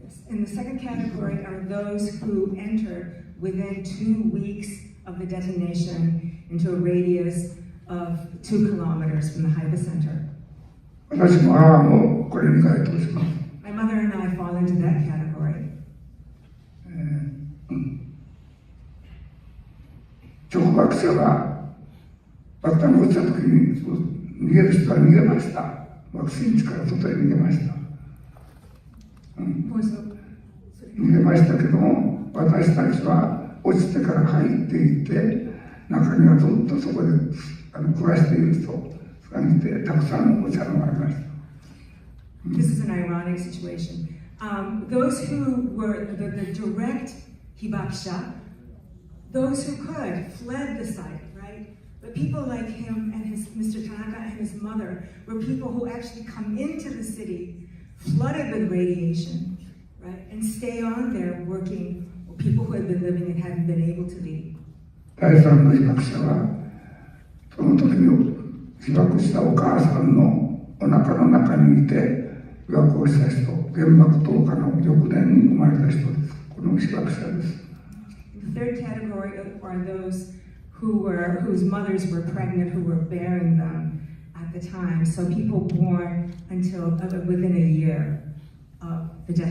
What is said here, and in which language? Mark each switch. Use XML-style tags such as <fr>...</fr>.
<en>And the second category are those who entered within 2 weeks of the detonation into a radius of 2 kilometers from the hypocenter.</en> <ja>私も母もこれに該当します。</ja> <en>My mother and I fall into that category.</en> <ja>直爆者が爆弾が落ちた時に逃げる人は逃げました。爆心地から外へ逃げました。逃げましたけども、私たちは落ちてから入っていって、中にはずっとそこで暮らしている人がいて、たくさんの放射能がありました。</ja> <en>This is an ironic situation. Those who were the direct hibakusha, those who could, fled the site, right? But people like him and Mr. Tanaka and his mother were people who actually come into the city, flooded with radiation, right, and stay on there working, or people who had been living and hadn't been able to leave.</en> <ja>第三の被爆者は、その時に被爆したお母さんのお腹の中にいて、被爆をした人、原爆投下の翌年に生まれた人です。この被爆者です。</ja> <en>The third category are those whose mothers were pregnant, who were bearing them at the time. So people born until within a year of the death.</en>